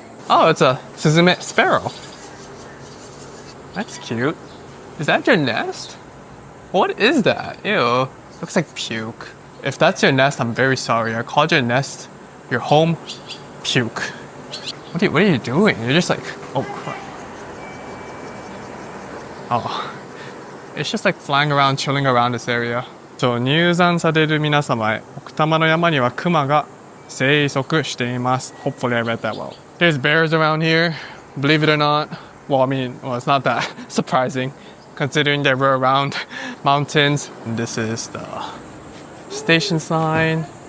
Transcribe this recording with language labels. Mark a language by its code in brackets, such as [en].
[en] Oh, it's a Suzume sparrow. That's cute. Is that your nest? What is that? Ew. Looks like puke. If that's your nest, I'm very sorry. I called your nest, your home, puke. What are you doing? You're just like, oh crap. Oh. It's just like flying around, chilling around this area. [ja] 入山される皆様へ、奥多摩の山には熊が生息しています。 [en] Hopefully I read that well. There's bears around here, believe it or not. Well, it's not that surprising considering that we're around mountains. And this is the station sign.